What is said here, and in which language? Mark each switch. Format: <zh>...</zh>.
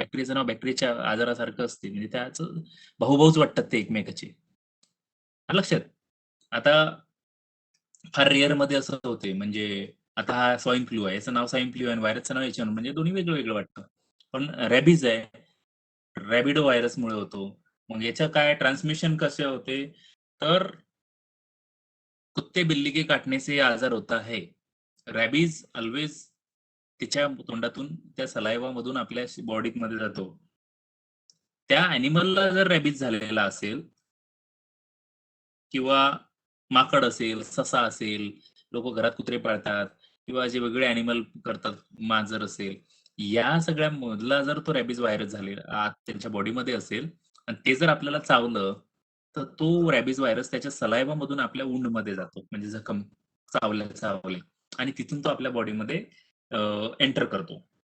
<mr>बॅक्टेरियाचं नाव बॅक्टेरियाच्या आजारासारखं असते, म्हणजे त्याचं भाऊभाऊच वाटतात ते एकमेकाचे. लक्षात. आता फार रेअर मध्ये असं होते, म्हणजे आता हा स्वाईन फ्लू आहे, याचं नाव स्वाईन फ्लू आहे आणि व्हायरसचं नाव याच्यावर, म्हणजे दोन्ही वेगळं वेगळं वाटतं. पण रॅबीज आहे, रॅबिडो व्हायरसमुळे होतो. मग याचं काय ट्रान्समिशन कसे होते?</mr> <hi>तर कुत्ते बिल्ली के काटने से आजार होता है.</hi> <mr>रॅबीज ऑलवेज तिच्या तोंडातून, त्या सलायवा मधून आपल्या बॉडीमध्ये जातो. त्या अॅनिमलला जर रॅबीज झालेला असेल किंवा माकड असेल, ससा असेल, लोक घरात कुत्रे पाळतात किंवा जे वेगळे अॅनिमल करतात, मांजर असेल, या सगळ्या मधला जर तो रॅबीज व्हायरस झालेला आत त्यांच्या बॉडीमध्ये असेल आणि ते जर आपल्याला चावलं, तर तो रॅबीज व्हायरस त्याच्या सलायवा मधून आपल्या मध्ये जातो, म्हणजे जखम चावले आणि तिथून तो आपल्या बॉडीमध्ये एंटर करतो.</mr>